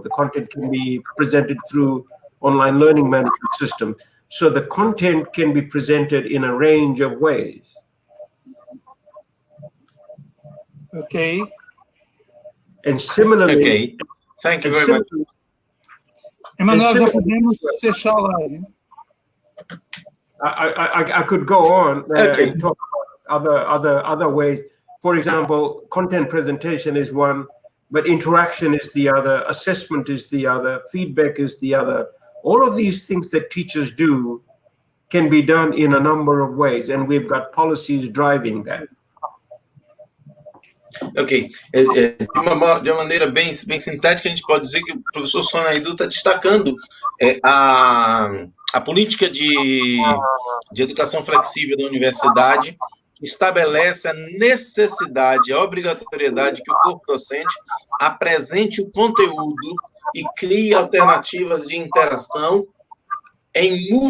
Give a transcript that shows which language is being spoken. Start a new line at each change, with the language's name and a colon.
English: The content can be presented through online learning management system. So the content can be presented in a range of ways. Okay. And similarly, Okay, thank you very much.
Portuguese: Emanuel, já podemos fechar a live.
English: I could go on Okay. and talk about other ways. For example, content presentation is one, but interaction is the other, assessment is the other, feedback is the other. All of these things that teachers do can be done in a number of ways, and we've got policies driving that.
Portuguese: Ok, de uma maneira bem sintética, a gente pode dizer que o professor Sonaidu está destacando a política de educação flexível da universidade, que estabelece a necessidade, a obrigatoriedade que o corpo docente apresente o conteúdo e crie alternativas de interação em